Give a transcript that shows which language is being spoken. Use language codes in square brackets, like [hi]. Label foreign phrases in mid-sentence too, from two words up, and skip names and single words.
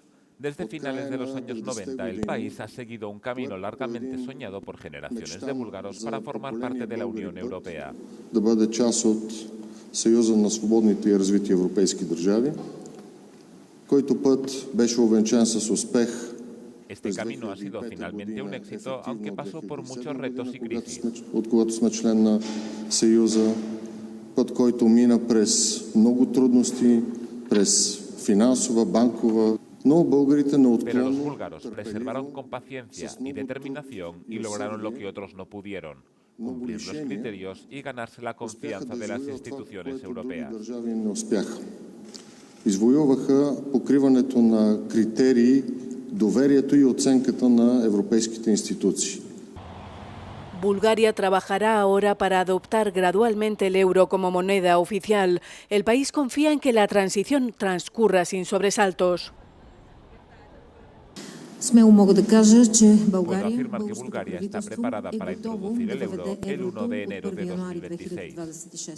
[es] Desde finales de los años 90, el país ha seguido un camino largamente soñado por generaciones de búlgaros para formar parte de la Unión Europea. Este camino ha sido finalmente un éxito, aunque pasó por muchos retos y crisis. [bg] Път, който мина през много трудности, през финансова, банкова, но българите неотклонно... [es] Pero los búlgaros preservaron con paciencia y determinación y lograron lo que otros no pudieron, cumplir los criterios y ganarse la confianza de las instituciones europeas. [bg] Извоюваха покриването на критерии, доверието и оценката на европейските институции. [es] Bulgaria trabajará ahora para adoptar gradualmente el euro como moneda oficial. El país confía en que la transición transcurra sin sobresaltos. Puedo afirmar que Bulgaria está preparada para introducir el euro el 1 de enero de 2026.